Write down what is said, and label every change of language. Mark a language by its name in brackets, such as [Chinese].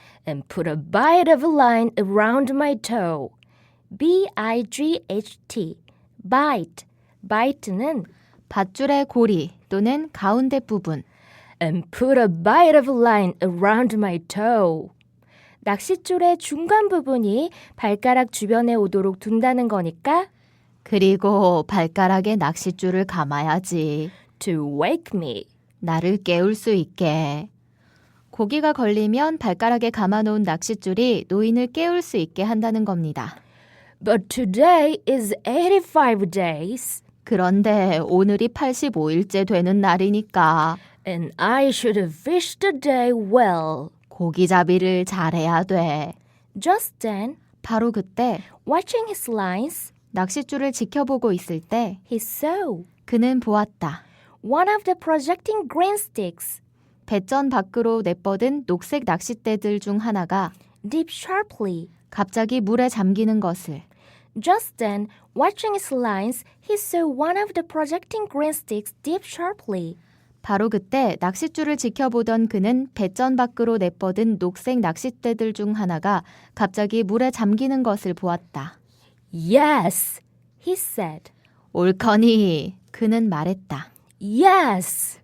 [English] And put a bite of line around my toe. B-I-G-H-T. bite. bite는 [Korean] 밧줄의 고리 또는 가운데 부분. [English] And put a bite of line around my toe. [Korean] 낚싯줄의 중간 부분이 발가락 주변에 오도록 둔다는 거니까 그리고 발가락에 낚싯줄을 감아야지. [English] to wake me. [Korean] 나를 깨울 수 있게. 고기가 걸리면 발가락에 감아놓은 낚싯줄이 노인을 깨울 수 있게 한다는 겁니다. [English] But today is 85 days. [Korean] 그런데 오늘이 85일째 되는 날이니까 [English] And I should have fished today well. [Korean] 고기잡이를 잘해야 돼. [English] Just then, [Korean] 바로 그때 [English] watching his lines, [Korean] 낚싯줄을 지켜보고 있을 때 [English] he saw [Korean] 그는 보았다. [English] one of the projecting green sticks [Korean] 배전 밖으로 내뻗은 녹색 낚싯대들 중 하나가 [English] dip sharply. [Korean] 갑자기 물에 잠기는 것을. [English] Just then, watching his lines, he saw one of the projecting green sticks dip sharply. [Korean] 바로 그때 낚싯줄을 지켜보던 그는 배전 밖으로 내뻗은 녹색 낚싯대들 중 하나가 갑자기 물에 잠기는 것을 보았다. [English] Yes, he said. [Korean] 옳거니, 그는 말했다. [English] Yes,